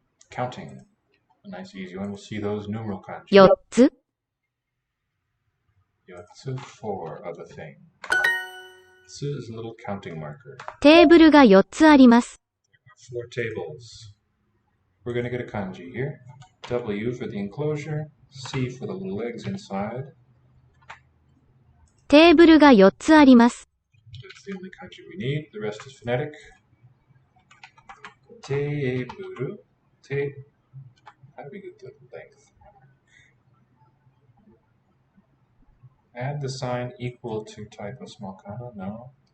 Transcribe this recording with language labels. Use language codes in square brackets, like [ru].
[en] Counting. A nice easy one. We'll see those numeral kanji. [ja] 4つ。 [en] Yotsu, 4 of a thing. Tsu is a little counting marker. [ja] テーブルが4つあります。 [en] 4 tables. We're going to get a kanji here. W for the enclosure. C for the little legs inside. [ja] テーブルが4つあります。 [en] That's the only kanji we need. The rest is phonetic. Teiburu. Te. How do we get the length? Add the sign equal to type of small kana. No.